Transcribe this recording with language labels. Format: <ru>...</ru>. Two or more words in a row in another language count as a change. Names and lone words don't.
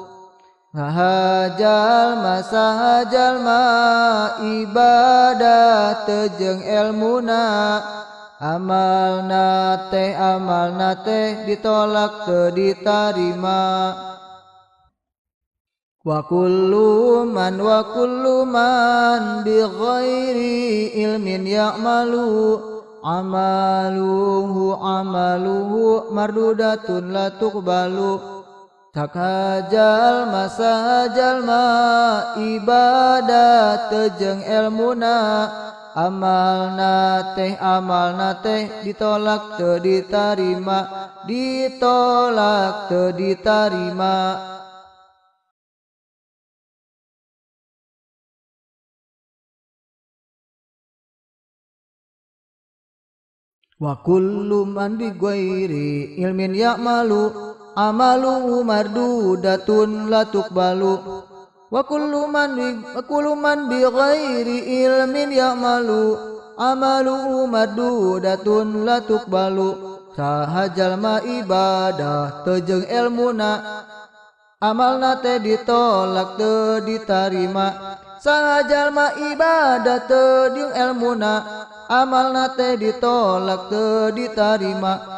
<su>Saha jalma ibadah teu jeung elmuna amalna teh ditolak teu ditarima.</su> <ar>وكل من بغير علم يعمل أعماله مردودة لا تقبل.</ar> <su>Saha jalma ibadah teu jeung elmuna amalna teh ditolak teu ditarima.</su> <ar>وكل من بغير علم يعمل أعماله مردودة لا تقبل. وكل من بغير علم يعمل أعماله مردودة لا تقبل.</ar> <su>Saha jalma ibadah teu jeung elmuna amalna teh ditolak teu ditarima. Saha jalma ibadah teu jeung elmuna amalna teh ditolak teu ditarima.</su>